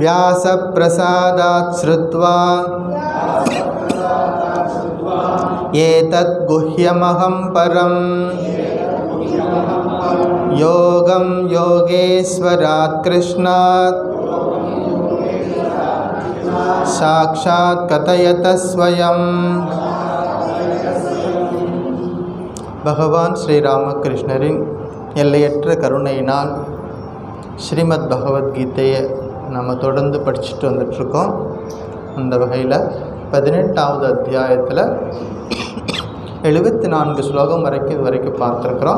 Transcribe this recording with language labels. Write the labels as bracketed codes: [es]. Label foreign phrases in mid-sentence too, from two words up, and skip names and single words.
[sa] व्यासप्रसादात् श्रुत्वा एतत् गुह्यमहं परं योगं योगेश्वरात् कृष्णात् साक्षात् कथयत स्वयं. [ta] பகவான் ஸ்ரீராமகிருஷ்ணரின் எல்லையற்ற கருணையினால் ஸ்ரீமத் பகவத்கீதையை நம்ம தொடர்ந்து படிச்சுட்டு வந்துட்ருக்கோம். அந்த வகையில் 18வது அத்தியாயத்தில் 74 ஸ்லோகம் வரைக்கும் பார்த்துருக்குறோம்.